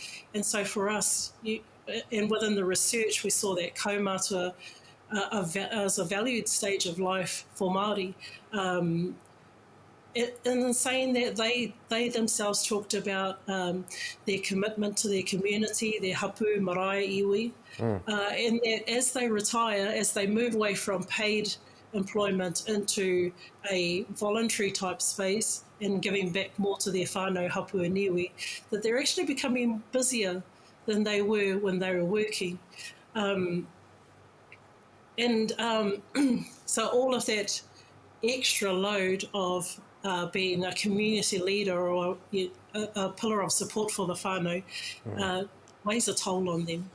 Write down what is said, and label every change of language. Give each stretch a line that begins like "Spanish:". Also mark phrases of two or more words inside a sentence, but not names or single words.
English: And so for us, and within the research, we saw that Kaumātua as a valued stage of life for Māori. In saying that, they themselves talked about their commitment to their community, their
Māori: hapu, marae, iwi,
English: and that as they retire, as they move away from paid employment into a voluntary type space and giving back more to their
Māori: whānau, hapu
English: and iwi, that they're actually becoming busier than they were when they were working. So all of that extra load of being a community leader or a pillar of support for the whānau weighs a toll on them.